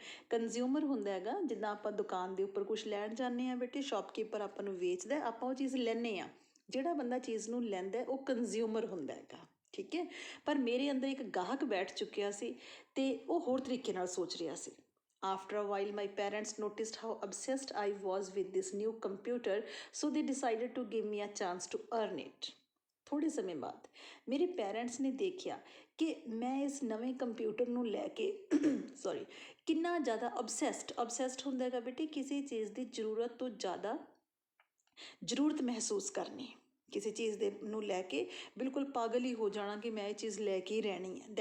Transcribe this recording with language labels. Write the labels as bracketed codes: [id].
[pa] Consumer ਹੁੰਦਾ ਹੈਗਾ, ਜਿੱਦਾਂ ਆਪਾਂ ਦੁਕਾਨ ਦੇ ਉੱਪਰ ਕੁਛ ਲੈਣ ਜਾਂਦੇ ਹਾਂ ਬੇਟੇ, ਸ਼ੌਪਕੀਪਰ ਆਪਾਂ ਨੂੰ ਵੇਚਦਾ, ਆਪਾਂ ਉਹ ਚੀਜ਼ ਲੈਂਦੇ ਹਾਂ। ਜਿਹੜਾ ਬੰਦਾ ਚੀਜ਼ ਨੂੰ ਲੈਂਦਾ ਉਹ ਕੰਜ਼ਿਊਮਰ ਹੁੰਦਾ ਹੈਗਾ, ਠੀਕ ਹੈ। ਪਰ ਮੇਰੇ ਅੰਦਰ ਇੱਕ ਗਾਹਕ ਬੈਠ ਚੁੱਕਿਆ ਸੀ ਅਤੇ ਉਹ ਹੋਰ ਤਰੀਕੇ ਨਾਲ ਸੋਚ ਰਿਹਾ ਸੀ। [en] After a while, my parents noticed how obsessed I was with this new computer, so they decided to give me a chance to earn it. [pa] ਥੋੜ੍ਹੇ ਸਮੇਂ ਬਾਅਦ ਮੇਰੇ ਪੈਰੈਂਟਸ ਨੇ ਦੇਖਿਆ ਕਿ ਮੈਂ ਇਸ ਨਵੇਂ ਕੰਪਿਊਟਰ ਨੂੰ ਲੈ ਕੇ ਕਿੰਨਾ ਜ਼ਿਆਦਾ ਅਬਸੈਸਡ ਹੁੰਦਾ ਹੈਗਾ ਬੇਟੇ, ਕਿਸੇ ਚੀਜ਼ ਦੀ ਜ਼ਰੂਰਤ ਤੋਂ ਜ਼ਿਆਦਾ ਜ਼ਰੂਰਤ ਮਹਿਸੂਸ ਕਰਨੀ, ਕਿਸੇ ਚੀਜ਼ ਦੇ ਨੂੰ ਲੈ ਕੇ ਬਿਲਕੁਲ ਪਾਗਲ ਹੀ ਹੋ ਜਾਣਾ ਕਿ ਮੈਂ ਇਹ ਚੀਜ਼ ਲੈ ਕੇ ਹੀ ਰਹਿਣੀ ਹੈ।